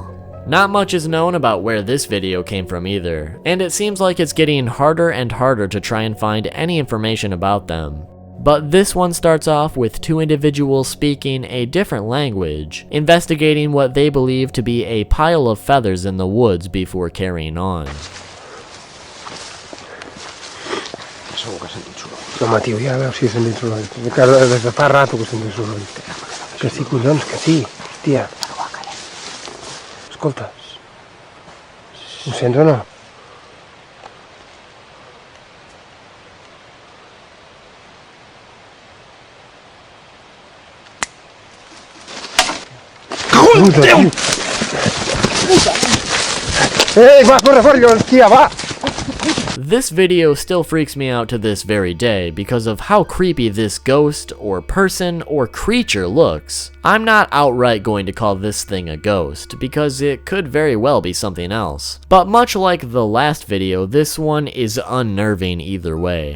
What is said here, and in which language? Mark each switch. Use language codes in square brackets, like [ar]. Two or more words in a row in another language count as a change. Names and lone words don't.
[en] Not much is known about where this video came from either, and it seems like it's getting harder and harder to try and find any information about them. But this one starts off with 2 individuals speaking a different language, investigating what they believe to be a pile of feathers in the woods before carrying on. [ca] No, Mateo, ja, a veure si he sentit soroll. Des de fa rato que he sentit soroll. Que sí, collons, que sí, hòstia. Escolta, ho sents o no? Déu! Va, corre, fora, hòstia, va! [en] This video still freaks me out to this very day because of how creepy this ghost or person or creature looks. I'm not outright going to call this thing a ghost because it could very well be something else. But much like the last video, this one is unnerving either way.